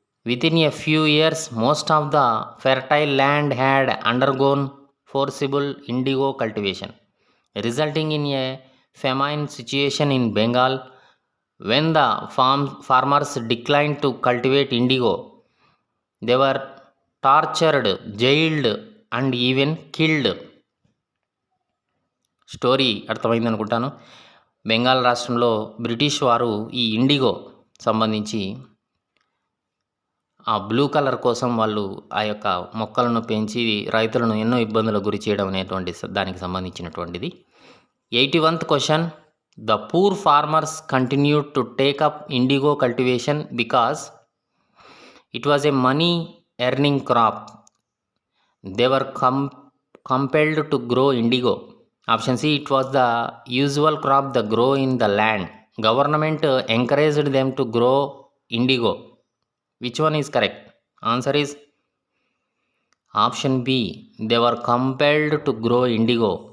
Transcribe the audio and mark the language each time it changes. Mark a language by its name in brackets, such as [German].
[English] Within a few years, most of the fertile land had undergone forcible indigo cultivation, resulting in a famine situation in Bengal. When the farmers declined to cultivate indigo, they were tortured, jailed, and even killed. [Telugu] Story అర్థమైంది అనుకుంటాను. బెంగాల్ రాష్ట్రంలో British వారు ఈ IndiGo సంబంధించి ఆ blue colour కోసం వాళ్ళు ఆ యొక్క మొక్కలను పెంచి రైతులను ఎన్నో ఇబ్బందులకు గురి చేయడం అనేటువంటి దానికి సంబంధించినటువంటిది. [English] 81th question, the poor farmers continued to take up indigo cultivation because it was a money earning crop. They were compelled to grow indigo. Option C, it was the usual crop that grow in the land. Government encouraged them to grow indigo. Which one is correct? Answer is option B, they were compelled to grow indigo.